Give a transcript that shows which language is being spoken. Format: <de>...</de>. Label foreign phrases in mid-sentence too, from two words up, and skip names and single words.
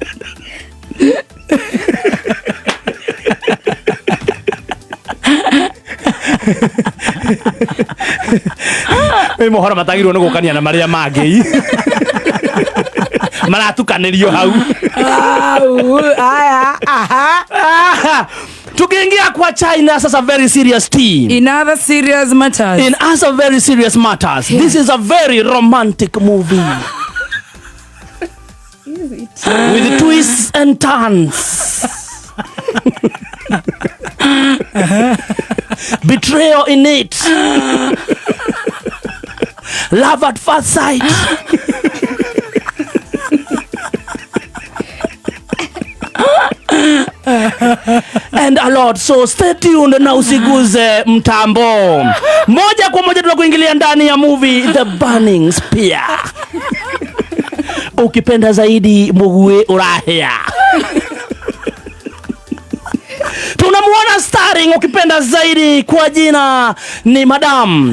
<ki>Mohoro matagirwo ni gukania na maria mangi. Maratukanirio hau. Aya, aha.</ki> <sw>Tukiingia kwa China sasa,</sw> <en>very serious team. In other serious matters. In other very serious matters. Yeah. This is a very romantic movie. Is it? With twists and turns. Betrayal in it. Love at first sight. And a lot. So stay tuned</en> <sw>na usiguze mtambo. Moja kwa moja tunakuingilia ndani ya movie The Burning Spear. Ukipenda zaidi mugwe urahia. Tunamuona starring ukipenda zaidi kwa jina ni Madam.</sw>